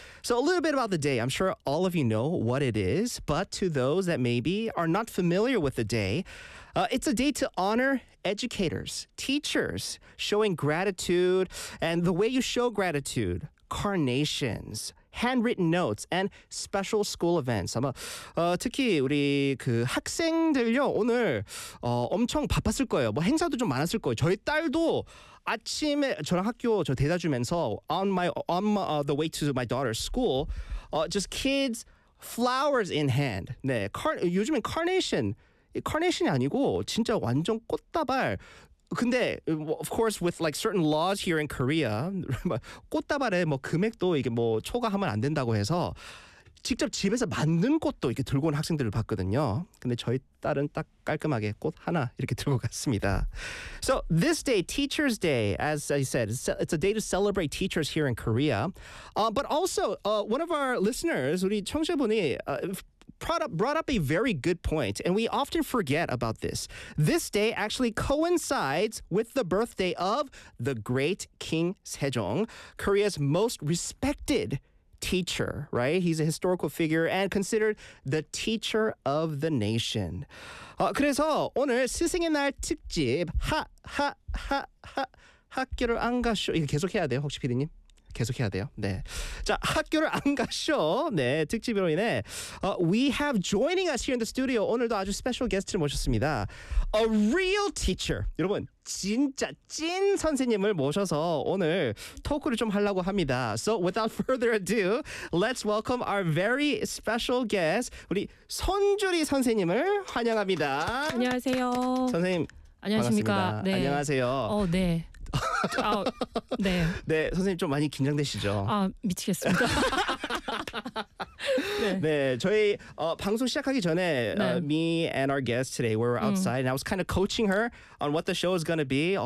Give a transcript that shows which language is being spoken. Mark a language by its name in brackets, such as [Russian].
[English] So a little bit about the day. I'm sure all of you know what it is, but to those that maybe are not familiar with the day, it's a day to honor educators, teachers, showing gratitude, and the way you show gratitude, carnations, handwritten notes, and special school events. [Korean] 아마 특히 우리 그 학생들요, 오늘 엄청 바빴을 거예요. 뭐 행사도 좀 많았을 거예요. 저희 딸도 아침에 저랑 학교 저 데려다주면서 [English] the way to my daughter's school, just kids, flowers in hand. [Korean] 네, 요즘엔 carnation. 카네이션이 아니고 진짜 완전 꽃다발. 근데 [English] of course with like certain laws here in Korea, [Korean] 꽃다발에 뭐 금액도 이게 뭐 초과하면 안 된다고 해서 직접 집에서 만든 꽃도 이렇게 들고 온 학생들을 봤거든요. 근데 저희 딸은 딱 깔끔하게 꽃 하나 이렇게 들고 갔습니다. [English] So this day, Teacher's Day, as I said, it's a day to celebrate teachers here in Korea. But also, one of our listeners, [Korean] 우리 청취자분이 [English] brought up a very good point, and we often forget about this. This day actually coincides with the birthday of the great King Sejong, Korea's most respected teacher, right? He's a historical figure and considered the teacher of the nation. [Korean] 그래서 오늘 스승의 날 특집 학교를 안 가쇼 이거 계속해야 돼요, 혹시 피디님? 계속해야 돼요. 네. 자, 학교를 안 가쇼. 네, 특집으로 인해 [English] we have joining us here in the studio. [Korean] 오늘도 아주 스페셜 게스트를 모셨습니다. [English] A real teacher. [Korean] 여러분, 진짜 찐 선생님을 모셔서 오늘 토크를 좀 하려고 합니다. [English] So without further ado, let's welcome our very special guest. [Korean] 우리 손주리 선생님을 환영합니다. 안녕하세요. 선생님. 안녕하십니까? 반갑습니다. 네. 안녕하세요. 네. 네. 네, 선생님 좀 많이 긴장되시죠? 아, 미치겠습니다. 네. 네, 저희 방송 시작하기 전에 네. [English] Me and our guest today we were outside and I was kind of coaching her on what the show is going to be.